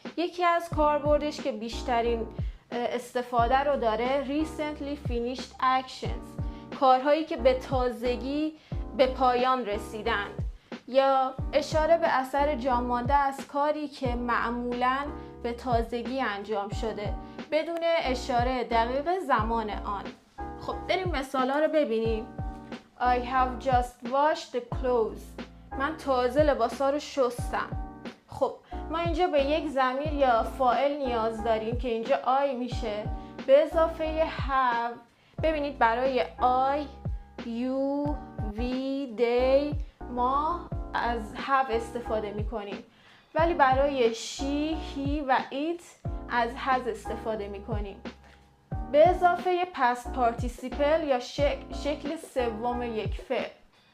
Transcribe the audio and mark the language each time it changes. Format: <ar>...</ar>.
<fa>یکی از کاربردش که بیشترین استفاده رو داره</fa> <en>recently finished actions،</en> <fa>کارهایی که به تازگی به پایان رسیدن یا اشاره به اثر جامانده از کاری که معمولاً به تازگی انجام شده بدون اشاره دقیق زمان آن. خب بریم مثالا رو ببینیم.</fa> <en>I have just washed the clothes.</en> <fa>من تازه لباسا رو شستم. خب ما اینجا به یک ضمیر یا فاعل نیاز داریم که اینجا I میشه به اضافه have. ببینید برای I, you, we, they ما از have استفاده میکنیم، ولی برای she, he و it از has استفاده میکنیم به اضافه past participle یا شکل سوم یک فعل.</fa>